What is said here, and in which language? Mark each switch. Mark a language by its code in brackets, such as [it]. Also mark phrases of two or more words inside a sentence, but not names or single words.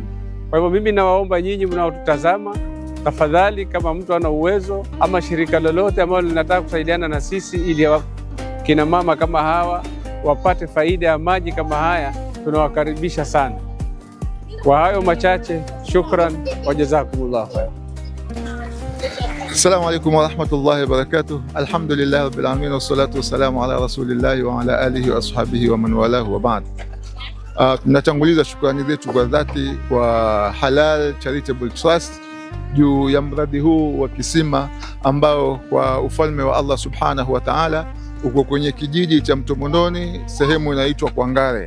[sw] Kwa hivyo mimi nawaomba nyinyi mnaotutazama, tafadhali, kama mtu ana uwezo ama shirika lolote ambalo linataka kusaidiana na sisi ili kina mama kama hawa wapate faida ya maji kama haya, tunawakaribisha sana. Kwa hayo machache, [ar] شكرا وجزاكم الله خيرا. السلام عليكم ورحمة الله وبركاته. الحمد لله رب العالمين، والصلاة والسلام على رسول الله وعلى آله وأصحابه ومن والاه وبعد. [sw] Tunatanguliza shukrani zetu kwa dhati kwa Halal Charitable Trust juu ya mradi huu wa kisima ambao kwa ufalme wa [ar] الله سبحانه وتعالى [sw] uko kwenye kijiji cha Mto Mondoni, sehemu inaitwa Kwangare.